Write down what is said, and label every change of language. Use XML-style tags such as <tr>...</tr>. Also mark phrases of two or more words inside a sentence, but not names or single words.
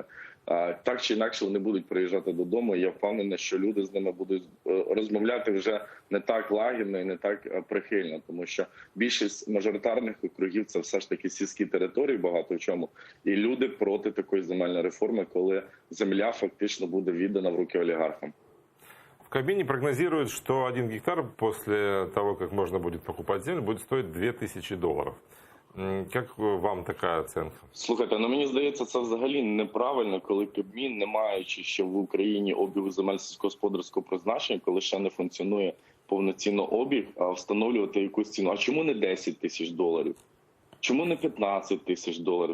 <uk>Так чи інакше вони будуть приїжджати додому, і я впевнений, що люди з ними будуть розмовляти вже не так лагідно і не так прихильно, тому що більшість мажоритарних округів – це все ж таки сільські території багато в чому, і люди проти такої земельної реформи, коли земля фактично буде віддана в руки олігархам.</uk> <ru>В Кабмине прогнозируют, что 1 гектар после того, как можно будет покупать землю, будет стоить $2000. Как вам така оценка?</ru> <uk>Слухайте, ну мені здається, це взагалі неправильно, коли Кабмін, не маючи ще в Україні обігу земель сільськогосподарського призначення, коли ще не функціонує повноцінно обіг, а встановлювати якусь ціну. А чому не $10 000? Чому не $15 000?</uk>